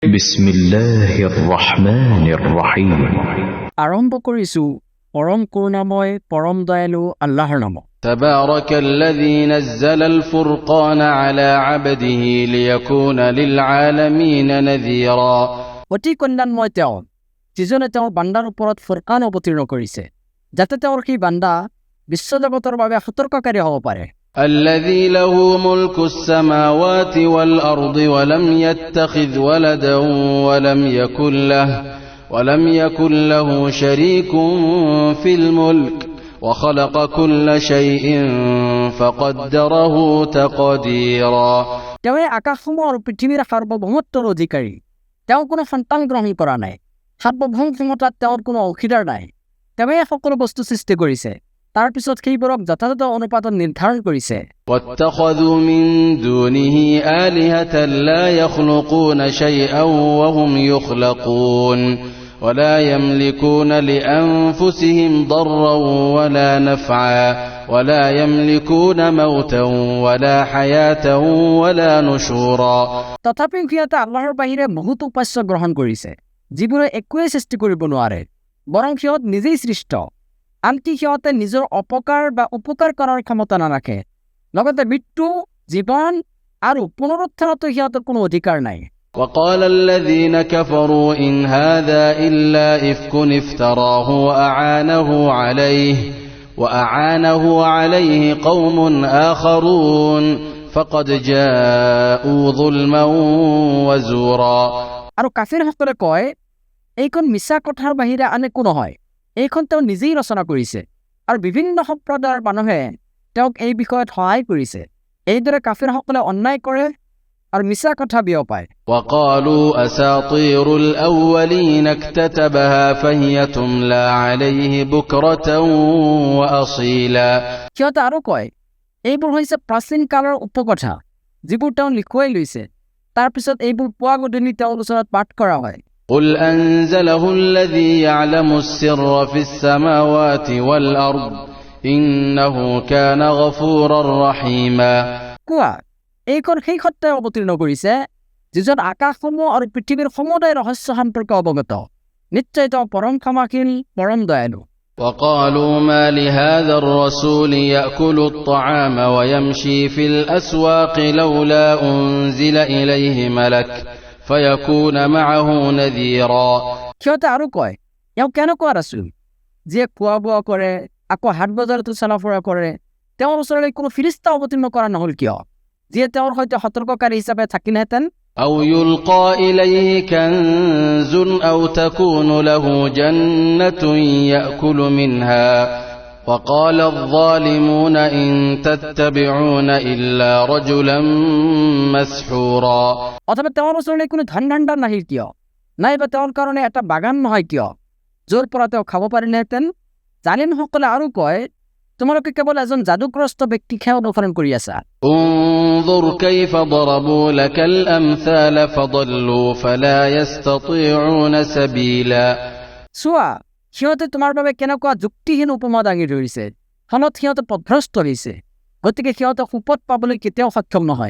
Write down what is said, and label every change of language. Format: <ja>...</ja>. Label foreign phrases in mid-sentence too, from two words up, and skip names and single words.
<ar>بسم الله الرحمن الرحيم.</ar> <as>আৰম্ভ কৰিছো পৰম কৰুণাময় পৰম দয়ালু আল্লাহৰ নামত।</as> <ar>تبارك الذي نزل الفرقان على عبده ليكون للعالمين نذيرا.</ar> <as>অতি কল্যাণময় তেওঁ, যিজনে তেওঁৰ বান্দাৰ ওপৰত ফুৰকান অৱতীৰ্ণ কৰিছে, যাতে তেওঁৰ সেই বান্দা বিশ্বজগতৰ বাবে সতৰ্ককাৰী হ'ব পাৰে।</as> <ar>الذي له ملك السماوات والأرض ولم يتخذ ولدا ولم يكن له شريك في الملك وخلق كل شيء فقدره تقديرا।</ar> <as>তেওঁৱে আকাশসমূহ আৰু পৃথিৱীৰ সাৰ্বভৌমত্বৰ অধিকাৰী। তেওঁ কোনো সন্তান গ্ৰহণ কৰা নাই। সাৰ্বভৌম ক্ষমতাত তেওঁৰ কোনো অংশীদাৰ নাই। তেওঁৱে সকলো বস্তু সৃষ্টি কৰিছে, তাৰ পিছত সেইবোৰক যথাযথ অনুপাতত নিৰ্ধাৰণ কৰিছে।</as> <ar>واتخذوا من دونه آلهة لا يخلقون شيئا وهم يخلقون ولا يملكون لأنفسهم ضرا ولا نفعا ولا يملكون موتا ولا حياة ولا نشورا।</ar> <as>তথাপি সিহঁতে আল্লাহৰ বাহিৰে বহুতো উপাস্য গ্ৰহণ কৰিছে, যিবোৰে একোৱেই সৃষ্টি কৰিব নোৱাৰে, বৰং সিহঁত নিজেই সৃষ্ট। আনকি সিহঁতে নিজৰ অপকাৰ বা উপকাৰ কৰাৰ ক্ষমতা নাৰাখে। লগতে মৃত্যু, জীৱন আৰু পুনৰুত্থানতো সিহঁতৰ কোনো অধিকাৰ নাই।</as> <ar>وقال الذين كفروا إن هذا إلا إفك افتراه وأعانه عليه قوم آخرون فقد جاءوا ظلما وزورا।</ar> <as>আৰু কাফিৰসকলে কয়, এইখন মিছা কথাৰ বাহিৰে আন একো নহয়, এইখন তেওঁ নিজেই ৰচনা কৰিছে আৰু বিভিন্ন সম্প্ৰদায়ৰ মানুহে তেওঁক এই বিষয়ত সহায় কৰিছে। এইদৰে কাফিৰসকলে অন্যায় কৰে আৰু মিছা কথা বিয়পায়।</as> <ar>وقالوا أساطير الأولين اكتتبها فهي تملى عليه بكرة وأصيلا।</ar> <as>সিহঁতে আৰু কয়, এইবোৰ হৈছে প্ৰাচীন কালৰ উপকথা, যিবোৰ তেওঁ লিখুৱাই লৈছে, তাৰপিছত এইবোৰ পুৱা গধূলি তেওঁৰ ওচৰত পাঠ কৰা হয়।</as> <ar>قل أنزله الذي يعلم السر في السماوات والأرض إنه كان غفورا رحيما।</ar> <as>কোৱা, এইখন সেই সত্যাই অৱতীৰ্ণ কৰিছে, যিজন আকাশসমূহ আৰু পৃথিৱীৰ সমুদায় ৰহস্য সম্পৰ্কে অৱগত। নিশ্চয় তেওঁ পৰম ক্ষমাশীল, পৰম দয়ালু।</as> <ar>وقالوا ما لهذا الرسول يأكل الطعام ويمشي في الأسواق لولا أنزل إليه ملك فيكون معه نذيرا।</ar> <as>সিহঁতে আৰু কয়, এওঁ কেনেকুৱা ৰাচুল, যিয়ে খোৱা বোৱা কৰে, আকৌ হাট বজাৰতো চলাফুৰা কৰে, তেওঁৰ ওচৰলৈ কোনো ফিৰিষ্টা অৱতীৰ্ণ কৰা নহল কিয়, যিয়ে তেওঁৰ সৈতে সতৰ্ককাৰী হিচাপে থাকিলহেঁতেন।</as> <ar>أو يلقى إليه كنز أو تكون له جنة يأكل منها وقال الظالمون إن تتبعون إلا رجلا مسحورا।</ar> <as>অথবা তেওঁৰ ওচৰলৈ কোনো ধন ভাণ্ডাৰ নাহিল কিয়, নাইবা তেওঁৰ কাৰণে এটা বাগান নহয় কিয়, য'ৰ পৰা তেওঁ খাব পাৰিলেহেঁতেন। জালিমসকলে আৰু কয়, তোমালোকে কেৱল এজন যাদুগ্ৰস্ত ব্যক্তিকহে অনুসৰণ কৰি আছা।</as> <ar>انظر كيف ضربوا لك الأمثال فضلوا فلا يستطيعون سبيلا।</ar> <as>চোৱা, সিহঁতে তোমাৰ বাবে কেনেকুৱা যুক্তিহীন উপমা দাঙি ধৰিছে, ফলত সিহঁতে পথভ্ৰষ্ট হৈছে, গতিকে সিহঁতে সুপথ পাবলৈ কেতিয়াও সক্ষম নহয়।</as>